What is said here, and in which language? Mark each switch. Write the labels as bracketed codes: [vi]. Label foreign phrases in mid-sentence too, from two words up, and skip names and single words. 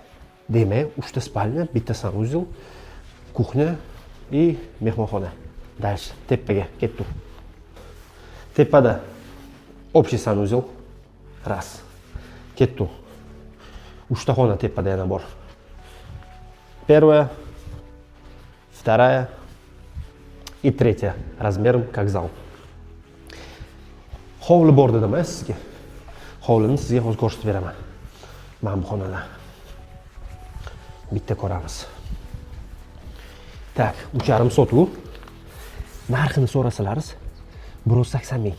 [uz] Demak, 3 ta spalnya, bitta sanuzel, kuxnya и mehmonxona. Dальше tepaga ketdik. Tepada общий sanuzel. Раз. Ketdik. 3 ta xona tepada yana bor. [ru] Первая, вторая и третья. Размером как зал. [uz] Hovli bor dedim sizga. Hovlini sizga hozir ko'rsatib beraman. Mana bu xonalar. Bitta ko'ramiz. Tak, 3,5 sotuv. Narxini so'rasalaringiz 180 ming.